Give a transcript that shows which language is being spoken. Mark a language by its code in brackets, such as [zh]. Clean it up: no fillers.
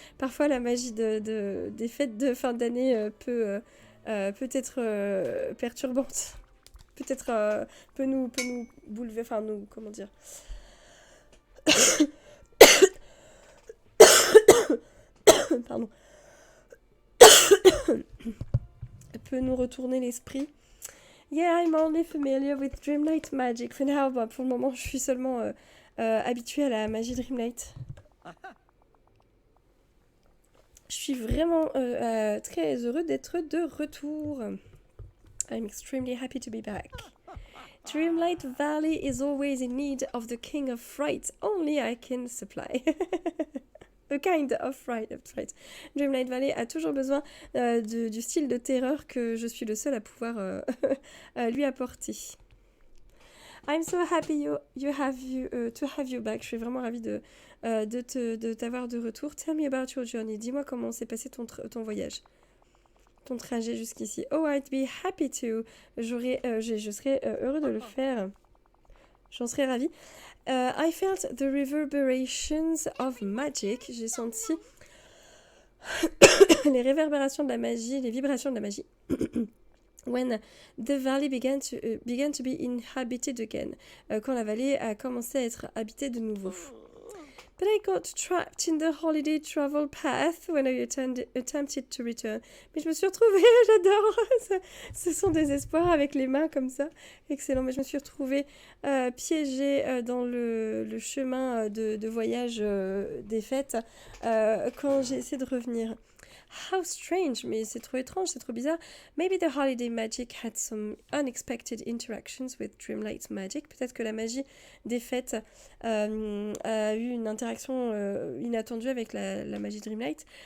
[fr] Parfois, la magie des fêtes de fin d'année peut être perturbante. Peut-être peut nous bouleverser, enfin nous, comment dire. Pardon. Peut nous retourner l'esprit. [en] Yeah, I'm only familiar with Dreamlight Magic. For now, [fr] bah, pour le moment, je suis seulement habituée à la magie Dreamlight. Je suis vraiment très heureux d'être de retour. [en] I'm extremely happy to be back. Dreamlight Valley is always in need of the king of fright. Only I can supply. A kind of fright. [fr] Dreamlight Valley a toujours besoin du style de terreur que je suis le seul à pouvoir lui apporter. [en] I'm so happy to have you back. [fr] Je suis vraiment ravie de t'avoir de retour. [en] Tell me about your journey. [fr] Dis-moi comment s'est passé ton voyage. Ton trajet jusqu'ici. [en] Oh, I'd be happy to. [fr] Je serais heureux de le faire. J'en serais ravie. [en] I felt the reverberations of magic. [fr] J'ai senti les réverbérations de la magie, les vibrations de la magie. [en] When the valley began to be inhabited again. [fr] Quand la vallée a commencé à être habitée de nouveau. [en] But I got trapped in the holiday travel path when I attempted to return. [fr] Mais je me suis retrouvée, j'adore, ce sont des espoirs avec les mains comme ça, excellent. Mais je me suis retrouvée piégée dans le chemin de voyage des fêtes quand j'ai essayé de revenir. [en] How strange, [fr] mais c'est trop étrange, c'est trop bizarre. [en] Maybe the holiday magic had some unexpected interactions with Dreamlight Magic. [fr] Peut-être que la magie des fêtes a eu une interaction inattendue avec la magie Dreamlight.